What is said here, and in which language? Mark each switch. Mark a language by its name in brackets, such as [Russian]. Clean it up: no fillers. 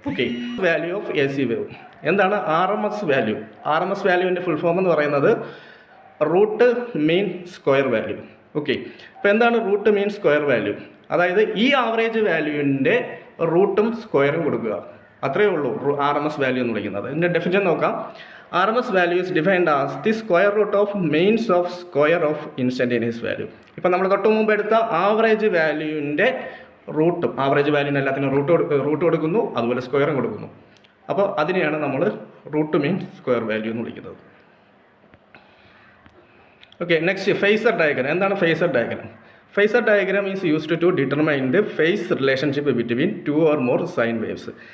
[Malayalam] Okay, value of A C wave എന്താണ്? RMS value. RMS വാല്യൂവിൻ്റെ full form എന്ന് പറയുന്നത് root mean square value. Okay, അപ്പോൾ എന്താണ് root mean square value? അതായത് ഈ ആവറേജ് വാല്യൂവിൻ്റെ റൂട്ടും സ്ക്വയറും കൊടുക്കുക, അത്രയേ ഉള്ളൂ RMS വാല്യൂ എന്ന് വിളിക്കുന്നത്. ഇതിൻ്റെ ഡെഫിനിഷൻ നോക്കാം. [English] RMS value is defined as the square root of means of square of instantaneous value. [Malayalam] ഇപ്പോൾ നമ്മൾ തൊട്ട് മുമ്പ് എടുത്ത ആവറേജ് വാല്യൂവിൻ്റെ റൂട്ടും, ആവറേജ് വാല്യൂവിന് എല്ലാത്തിനും റൂട്ട് കൊടുക്കുന്നു, അതുപോലെ സ്ക്വയറും കൊടുക്കുന്നു. അപ്പോൾ അതിനെയാണ് നമ്മൾ റൂട്ട് മീൻ സ്ക്വയർ വാല്യൂ എന്ന് വിളിക്കുന്നത്. [English] Okay, next phasor diagram. എന്താണ് phasor diagram? Phasor diagram is used to determine the phase relationship between 2 or more sine waves.